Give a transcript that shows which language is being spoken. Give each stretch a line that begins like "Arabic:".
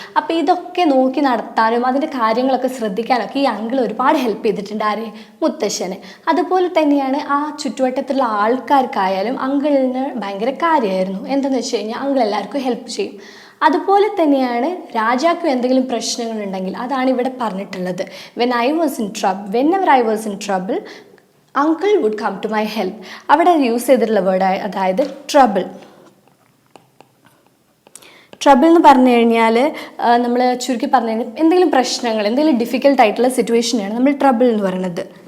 Malayalam: അപ്പോൾ ഇതൊക്കെ നോക്കി നടത്താനും അതിൻ്റെ കാര്യങ്ങളൊക്കെ ശ്രദ്ധിക്കാനൊക്കെ ഈ അങ്കിൾ ഒരുപാട് ഹെൽപ്പ് ചെയ്തിട്ടുണ്ട് ആരെ? മുത്തശ്ശനെ. അതുപോലെ തന്നെയാണ് ആ ചുറ്റുവട്ടത്തുള്ള ആൾക്കാർക്കായാലും അങ്കിളിന് ഭയങ്കര കാര്യമായിരുന്നു. എന്താണെന്ന് വെച്ച് കഴിഞ്ഞാൽ അങ്കിൾ എല്ലാവർക്കും ഹെൽപ്പ് ചെയ്യും. അതുപോലെ തന്നെയാണ് രാജാക്കും എന്തെങ്കിലും പ്രശ്നങ്ങളുണ്ടെങ്കിൽ അതാണ് ഇവിടെ പറഞ്ഞിട്ടുള്ളത്.
English: whenever I was in trouble, uncle would come to my help.
Malayalam: അവിടെ യൂസ് ചെയ്തിട്ടുള്ള വേർഡ് അതായത് ട്രബിൾ. ട്രബിൾ എന്ന് പറഞ്ഞു കഴിഞ്ഞാൽ നമ്മൾ ചുരുക്കി പറഞ്ഞു കഴിഞ്ഞാൽ എന്തെങ്കിലും പ്രശ്നങ്ങൾ, എന്തെങ്കിലും ഡിഫിക്കൽട്ടായിട്ടുള്ള സിറ്റുവേഷനാണ് നമ്മൾ ട്രബിൾ എന്ന് പറയുന്നത്.